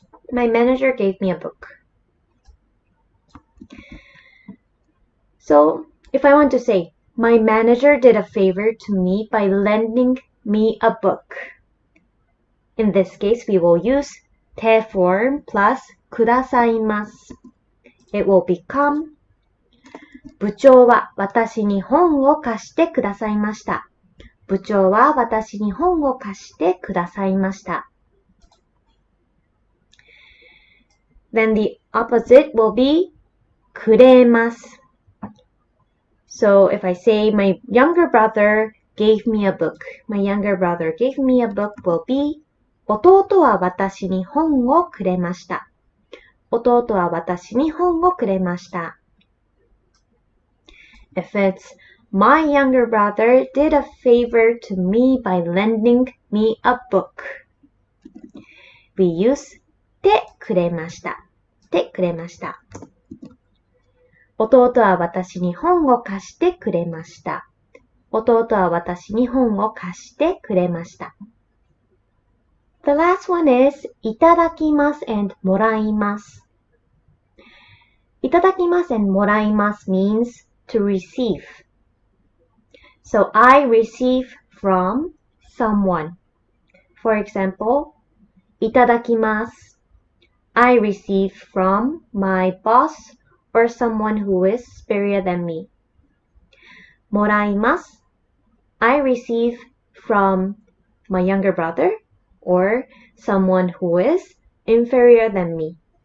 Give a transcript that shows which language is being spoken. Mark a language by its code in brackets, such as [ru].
[en] My manager gave me a book. So, if I want to say, my manager did a favor to me by lending me a book. In this case, we will use 手 form plus くださいます。 It will become [ja] 部長は私に本を貸してくださいました。部長は私に本を貸してくださいました。 [en] Then the opposite will be くれます。 So if I say my younger brother gave me a book, my younger brother gave me a book will be [ja] 弟は私に本をくれました。弟は私に本をくれました。 [en] If it's my younger brother did a favor to me by lending me a book, we use てくれました。てくれました。 [ja] 弟は私に本を貸してくれました。弟は私に本を貸してくれました。 [en] The last one is いただきます and もらいます。いただきます and もらいます means to receive. So I receive from someone. For example, いただきます。 I receive from my boss or someone who is superior than me. [ja] もらいます。 [en] I receive from my younger brother or someone who is inferior than me.